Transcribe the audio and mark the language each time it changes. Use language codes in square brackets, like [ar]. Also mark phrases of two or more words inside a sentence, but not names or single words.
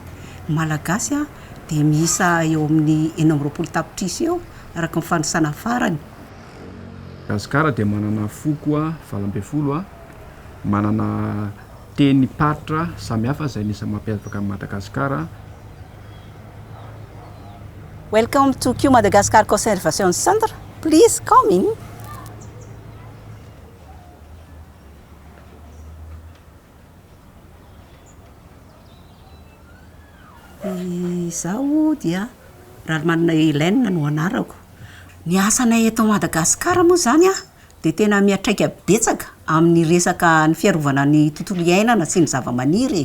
[mg] Malagasy dia miisa eo amin'ny 9 tapitrisa eo araka ny fandrotsana farany. Madagascar dia manana foko 20, manana teny paritra samihafa izay anisany mampiavaka amin'ny Madagascar. [en] Welcome to Kew Madagascar Conservation Center. Please come in. [mg] Izaho dia raha manana Hélène no anarako. Ny asanay eto Madagasikara moa zany dia tena miatraika betsaka amin'ny resaka ny fiarovana ny tontolo iainana sy ny zava-maniry.